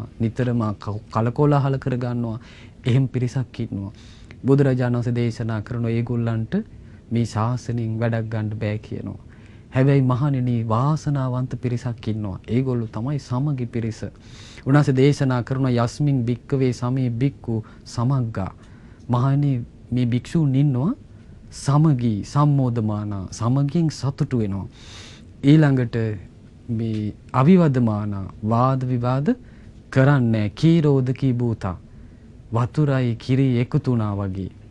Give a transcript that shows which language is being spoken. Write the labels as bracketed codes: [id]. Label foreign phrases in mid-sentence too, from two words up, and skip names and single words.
[si] නිතරම කලකෝලහල කර ගන්නවා. එහෙම පිරිසක් ඉන්නවා. බුදුරජාණන් වහන්සේ දේශනා කරන ඒගොල්ලන්ට මේ ශාසනයෙන් වැඩක් ගන්න බෑ කියනවා. හැබැයි මහණෙනි වාසනාවන්ත පිරිසක් ඉන්නවා. ඒගොල්ලෝ තමයි සමගි පිරිස. උන්වහන්සේ දේශනා කරන [pi] යස්මින් භික්කවේ සමේ භික්ඛු සමග්ගා. [si] මහණෙනි මේ භික්ෂුන් ඉන්නවා [pi] සමගි සම්මෝධමාන [si] සමගින් සතුටු වෙනවා. ඊළඟට මේ අවිවදමාන වාද විවාද කරන්නේ [pi] කීරෝධකී භූතා. [si] වතුරයි කිරි එකතු වුණා වගේ.